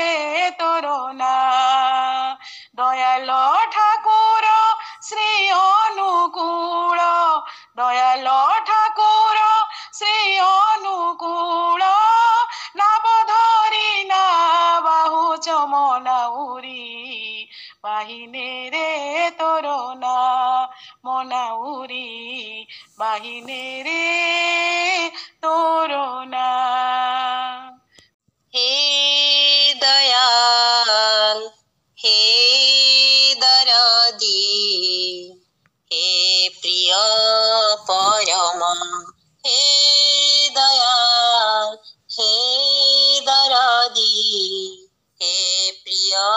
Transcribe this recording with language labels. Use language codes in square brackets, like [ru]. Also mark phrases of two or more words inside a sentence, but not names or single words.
[or] ତୋର ନାଁ ଦୟାଲ ଠାକୁର ଶ୍ରୀ ଅନୁକୂଳ ଦୟାଲ ଠାକୁର ଶ୍ରୀ ଅନୁକୂଳ ନାବ ଧରି ନା ବାହୁଚ ମୋ ନାଉରୀ ବାହିନୀରେ ତୋର ନାଁ ମୋ ନାଉରୀ ବାହିନୀରେ ତୋର ନାଁ [hi] हे दयाल हे दरदी हे प्रिय परम हे दयाल हे दरदी हे प्रिय